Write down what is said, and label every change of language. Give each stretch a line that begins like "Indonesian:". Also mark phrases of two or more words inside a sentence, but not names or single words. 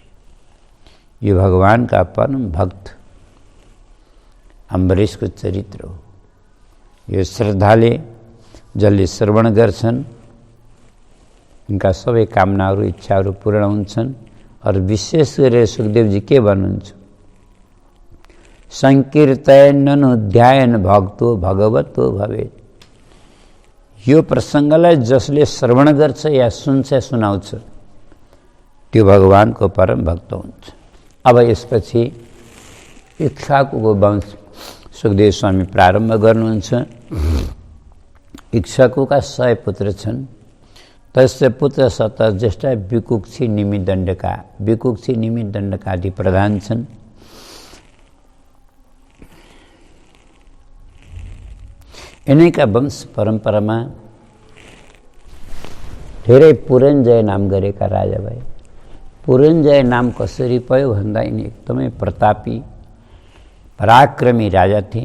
Nepali: यो भगवानका परम भक्त अम्बरीशको चरित्र हो। यो श्रद्धाले जसले श्रवण गर्छन् उनका सबै कामनाहरू, इच्छाहरू पूर्ण हुन्छन्। और विशेष गरेर सुखदेवजी के भन्नुहुन्छ?
Sanskrit: संकीर्तन ध्यान भक्तो भगवतो भवेत्।
Nepali: यो प्रसङ्गलाई जसले श्रवण गर्छ या सुन्छ, सुनाउँछ, त्यो भगवानको परम भक्त हुन्छ। अब यसपछि इक्ष्वाकुको वंश सुखदेव स्वामी प्रारम्भ गर्नुहुन्छ। इक्ष्वाकुका 100 पुत्र छन्।
Sanskrit: तस्य पुत्र शतज्येष्ठा विकुक्षी निमिदण्डका
Nepali: आदि प्रधान छन्। यिनैका वंश परम्परामा धेरै पुरञ्जय नाम गरेका राजा भए। पुरञ्जय नाम कसरी पायो भन्दा यिनी एकदमै प्रतापी पराक्रमी राजा थिए।